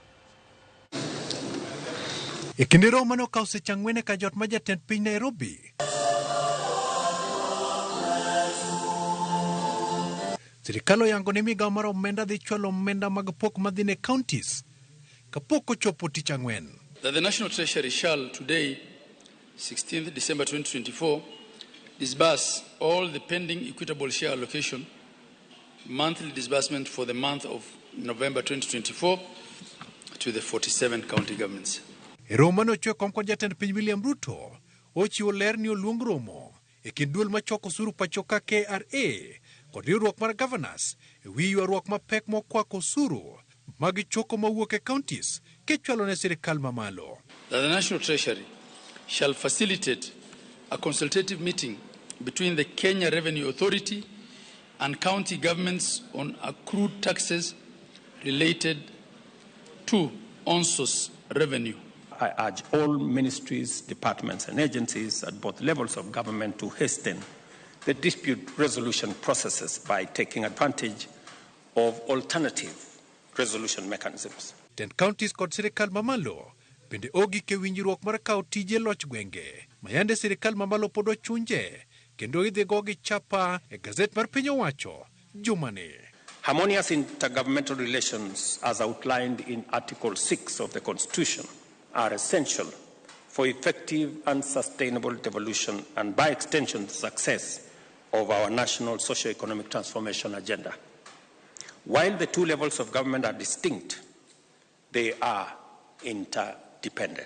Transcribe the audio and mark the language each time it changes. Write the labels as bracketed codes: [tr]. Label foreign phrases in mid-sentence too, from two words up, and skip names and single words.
[luo] E kinde romo mano okawo seche ang'wen ka jot ma jatend piny Nairobi sirikal oyango ni migawo mar omenda dhi chwalo omenda mag pok madhi ne counties kapok ochopo tich ang'wen. [en] That the National Treasury shall today, 16th December 2024, disburse all the pending equitable share allocation monthly disbursement for the month of November 2024 to the 47 county governments. [luo] E romo mano ochwe kom kod jatend piny William Ruto ochiwo ler ni oluong romo e kind duol machoko osuru pachoka KRA kod riwruok mar governors e wi ywaruok mapek mokwako osuru mag choko mawuok e counties kichwalo ne sirikal mamalo. [en] That the National Treasury shall facilitate a consultative meeting between the Kenya Revenue Authority and county governments on accrued taxes related to on-source revenue. I urge all ministries, departments and agencies at both levels of government to hasten the dispute resolution processes by taking advantage of alternative resolution mechanisms. [luo] Ten counties kod sirikal mamalo bende ogike winjruok mar kawo tije loch gwenge mayande sirikal mamalo pod ochunje kendo idhi go gi chapa e gazet mar piny owacho jumani. [en] Harmonious intergovernmental relations as outlined in Article 6 of the Constitution are essential for effective and sustainable devolution and by extension the success of our national socio-economic transformation agenda. While the two levels of government are distinct, they are interdependent.